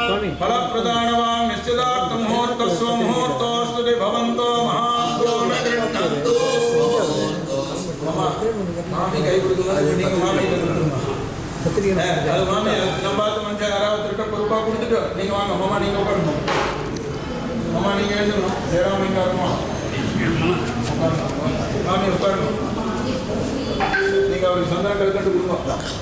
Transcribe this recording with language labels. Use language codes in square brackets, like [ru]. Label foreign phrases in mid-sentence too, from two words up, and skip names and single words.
[sa] फलप्रदानवान् निश्चितार्थं मुहूर्तस्व मुहूर्तोऽस्तु ते भवन्तो महान्तो न गृह्णन्तु [ta] மாமி கை கொடுக்கும்போது நீங்க மாமி அது மாமி நம்ம பார்த்து மனுஷன் யாராவது திருட்ட பொறுப்பா கொடுத்துட்டு நீங்க வாங்க மாமா நீங்க உட்காரணும் மாமா நீங்க எழுதணும் ஜெயராம் நீங்க வரணும் மாமி உட்காரணும் நீங்க அவருக்கு சந்தனம் கல்கண்டு கொடுங்க